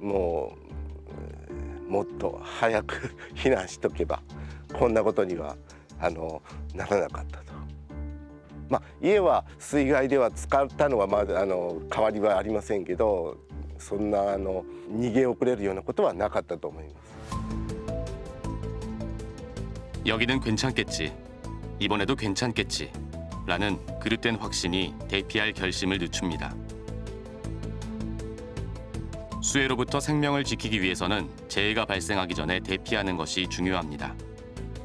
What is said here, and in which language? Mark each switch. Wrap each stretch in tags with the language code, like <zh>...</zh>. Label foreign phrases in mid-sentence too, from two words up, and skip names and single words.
<ja>もっと早く避難しとけばこんなことにはならなかったと。家は水害では使ったのはまだ変わりはありませんけど、そんな逃げ遅れるようなことはなかったと思います。</ja> <ko>여기는 괜찮겠지, 이번에도 괜찮겠지 라는 그릇된 확신이 대피할 결심을 늦춥니다. 수해로부터 생명을 지키기 위해서는 재해가 발생하기 전에 대피하는 것이 중요합니다.</ko>